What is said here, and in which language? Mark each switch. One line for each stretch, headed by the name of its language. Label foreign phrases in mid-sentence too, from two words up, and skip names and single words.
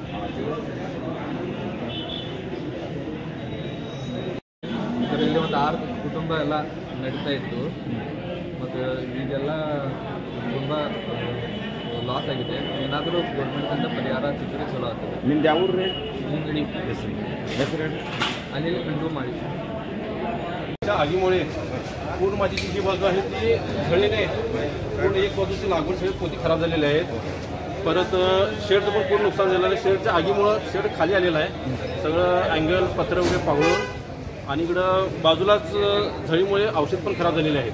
Kannada: ಇದರಲ್ಲಿ ಒಂದು 6 ಕುಟುಂಬ ಎಲ್ಲ ನಡೀತಾ ಇತ್ತು ಮತ್ತು ಈಗೆಲ್ಲ ತುಂಬ ಲಾಸ್ ಆಗಿದೆ. ಏನಾದರೂ ಗೌರ್ಮೆಂಟಿಂದ ಪರಿಹಾರ ಸಿಕ್ಕರೆ ಚಲೋ ಆಗ್ತದೆ. ನಿಮ್ದು ಯಾವ ಊರು ರೀ? ಹಿಂಗಡಿ ಹೆಸರು ಅಲ್ಲಿ ಕಂಡು ಮಾಡಿ
Marathi: आगीमुळे पूर्ण माझी जी बाजू आहे ती झळली नाही. पूर्ण एक बाजूची लागवड सगळी पोती खराब झालेली आहेत. परत शेडचं पण पूर्ण नुकसान झालेलं आहे. शेडच्या आगीमुळं शेड खाली आलेलं आहे, सगळं अँगल पत्र वगैरे पाहून आणि इकडं बाजूलाच झळीमुळे औषध पण खराब झालेले आहेत.